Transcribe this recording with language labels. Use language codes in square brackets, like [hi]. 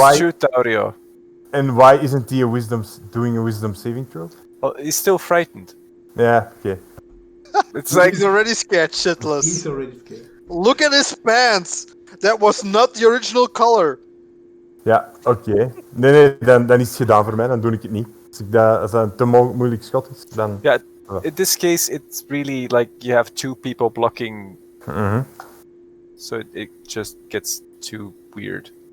[en] why shoot Taurio. and why isn't he doing a wisdom saving throw? Oh, he's still frightened. Yeah, okay. It's like He's already scared He's shitless. already scared. Look at his pants. That was not the original color. [nl] Ja, oké. Nee, dan is het gedaan voor mij, dan doe ik het niet. Als dat een te moeilijk schot is, dan... [en] yeah. In this case, it's really like you have two people blocking, Mhm. so it just gets too weird.